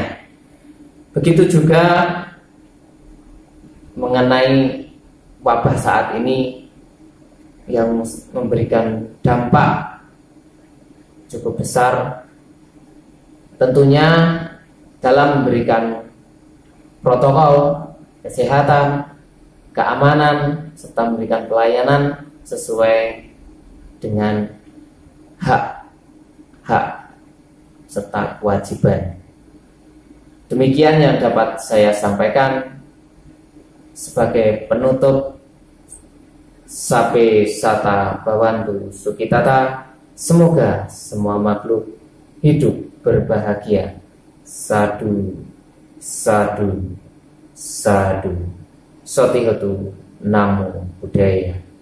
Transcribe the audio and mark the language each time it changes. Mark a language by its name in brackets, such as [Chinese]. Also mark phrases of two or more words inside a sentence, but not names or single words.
[Indonesian] Begitu juga mengenai wabah saat ini yang memberikan dampak cukup besar, tentunya dalam memberikan protokol kesehatan, keamanan, serta memberikan pelayanan sesuai dengan hak serta kewajiban. Demikian yang dapat saya sampaikan sebagai penutup. [Pali] Sape sata bawantu sukitata. [Indonesian] Semoga semua makhluk hidup berbahagia. [Pali] Sadu, sadu, sadu. Sotihatu, Namo Buddhaya.